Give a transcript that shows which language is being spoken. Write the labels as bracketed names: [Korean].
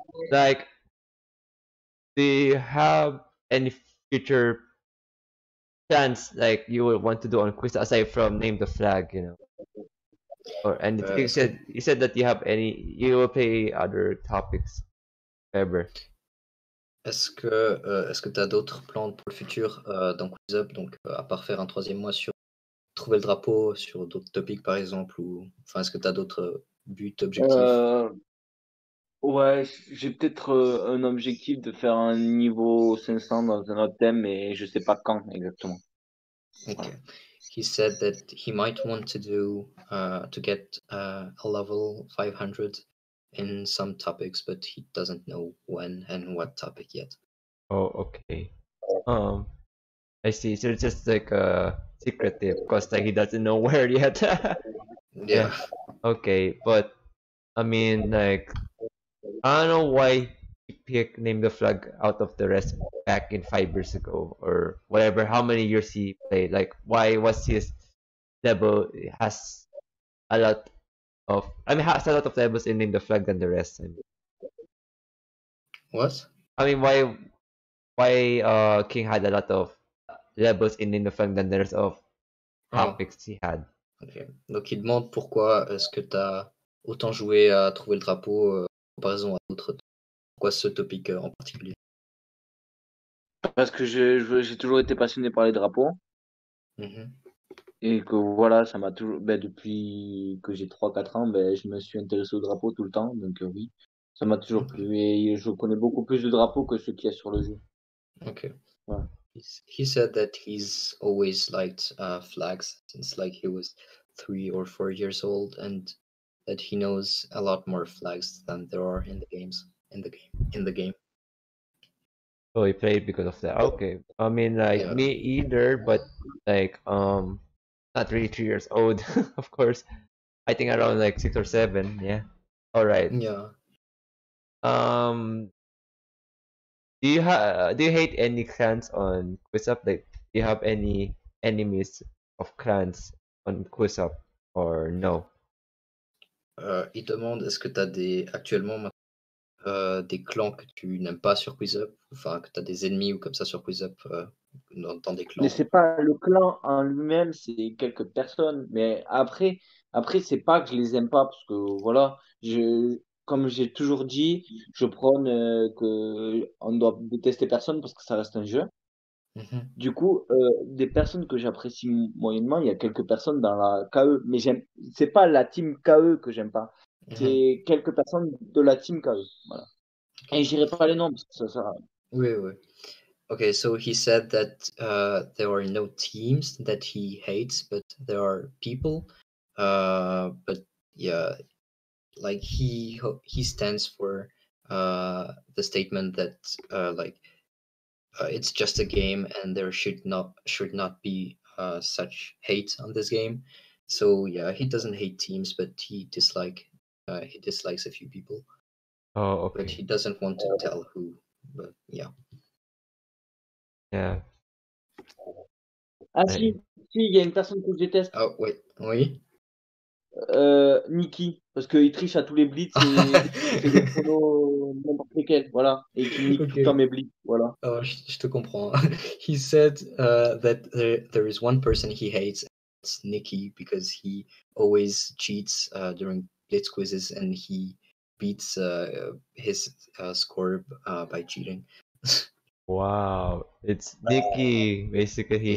[English] Like, do you have any future plans like you would want to do on quiz aside from name the flag, or anything? [French] Est-ce que [English] You said that you will play other topics ever. [French] est-ce que tu as d'autres plans pour le futur dans Quiz Up, donc à part faire un troisième mois sur trouver le drapeau, sur d'autres topics par exemple, ou enfin est-ce que tu as d'autres buts, objectifs? Euh, ouais, j'ai peut-être un objectif de faire un niveau 500 dans un autre thème, mais je sais pas quand exactement. Ok. Voilà. [English] he said that he might want to do to get a level 500 in some topics, but he doesn't know when and what topic yet. Oh, okay. I see. So it's just like secretive, cause like he doesn't know where yet. Yeah. Okay, but I mean, like, I don't know why he picked Name the Flag out of the rest back in 5 years ago or whatever. How many years he played? Like, why was his level has a lot of? I mean, has a lot of levels in Name the Flag than the rest. What? I mean, why King had a lot of levels in Name the Flag than the rest of Oh, topics he had. ok. [French] Donc il demande pourquoi est-ce que tu as autant joué à trouver le drapeau en comparaison à d'autres. Pourquoi ce topic en particulier? Parce que j'ai toujours été passionné par les drapeaux Mhm. et que voilà, ça m'a toujours. Depuis que j'ai 3-4 ans, je me suis intéressé aux drapeaux tout le temps. Donc oui, ça m'a toujours Ok. plu et je connais beaucoup plus de drapeaux que ceux qu'il y a sur le jeu. [English] Okay. [French] Voilà. [English] He said that he's always liked flags since like he was 3 or 4 years old, and that he knows a lot more flags than there are in the games in the game. So he played because of that. Okay. I mean, like Yeah. me either, but like not really 3 years old, of course. I think around like 6 or 7. Yeah. All right. Yeah. Um, do you hate any clans on QuizUp? Like, do you have any enemies of clans on QuizUp or no? [French] Il demande est-ce que tu as actuellement des clans que tu n'aimes pas sur QuizUp, enfin que tu as des ennemis ou comme ça sur QuizUp dans des Mais clans. c'est pas le clan en lui-même, c'est quelques personnes. Mais après c'est pas que je les aime pas parce que voilà, comme j'ai toujours dit, je prône que on doit détester personne parce que ça reste un jeu. Mhm. Du coup, des personnes que j'apprécie moyennement, il y a quelques personnes dans la KE, mais c'est pas la team KE que j'aime pas. Mhm. C'est quelques personnes de la team KE. Voilà. Et j'irai pas les noms parce que ça sert à rien. Oui, oui. [English] Okay, so he said that there are no teams that he hates, but there are people. But yeah, like he stands for the statement that it's just a game and there should not be such hate on this game. So yeah, he doesn't hate teams, but he dislikes a few people, Oh, but okay. he doesn't want to tell who. But yeah. Yeah. Ah I- [French] si, il y a une personne que je déteste, [English] Oh wait, [French] oui. Nikki, parce qu'il triche à tous les blitz et il fait des chronos n'importe lesquels, voilà, et qui nique tout le temps [English] Okay. [French] mes blitz, voilà. Oh, je te comprends. [English] He said that there is one person he hates. It's Nikki because he always cheats during blitz quizzes and he beats his score by cheating. Wow, it's Nikki. Basically, he